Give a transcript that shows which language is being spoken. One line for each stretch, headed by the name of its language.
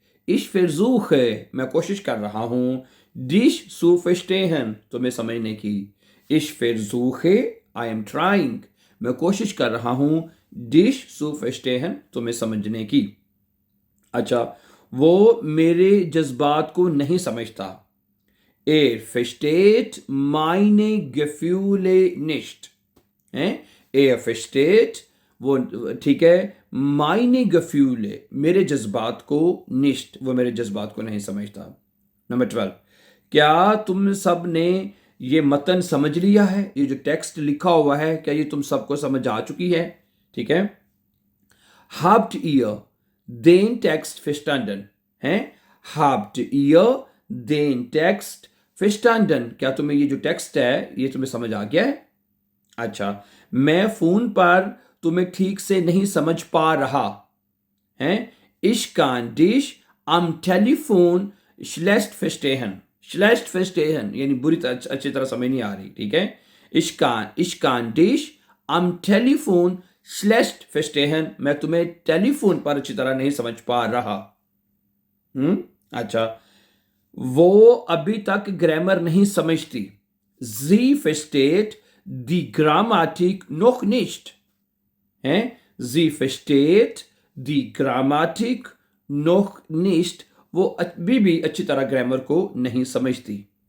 German: ich versuche,
Hindi: मैं कोशिश कर रहा हूं।
German: dich zu verstehen,
Hindi: तुम्हें समझने की।
German: ich versuche,
English: I am trying,
Hindi: मैं कोशिश कर रहा हूं।
German: dich zu verstehen,
Hindi: तुम्हें समझने की। अच्छा, वो मेरे जज्बात को नहीं समझता।
German: versteht meine Gefühle nicht।
Hindi: हैं?
German: versteht,
Hindi: वो, ठीक है,
German: meine Gefühle,
Hindi: मेरे जज्बात को,
German: nicht,
Hindi: वो मेरे जज्बात को नहीं समझता। नंबर 12, क्या तुम सब ने ये मतन समझ लिया है? ये जो टेक्स्ट लिखा हुआ है, क्या ये तुम सबको समझ आ चुकी है? ठीक है।
German: habt ihr den Text verstanden?
Hindi: हैं?
German: habt ihr den Text verstanden?
Hindi: क्या तुम्हें ये जो टेक्स्ट है ये तुम्हें समझ आ गया है? अच्छा, मैं फोन पर तुम्हें ठीक से नहीं समझ पा रहा। हैं?
German: ich kann dich am Telefon schlecht verstehen। schlecht verstehen
Hindi: यानी अच्छी तरह समझ नहीं आ रही। ठीक है।
German: ich kann dich am Telefon schlecht verstehen,
Hindi: मैं तुम्हें टेलीफोन पर अच्छी तरह नहीं समझ पा रहा। अच्छा, वो अभी तक ग्रामर नहीं समझती।
German: sie versteht die Grammatik noch nicht।
Hindi: हैं?
German: sie versteht die Grammatik noch nicht,
Hindi: वो अभी भी अच्छी तरह ग्रामर को नहीं समझती।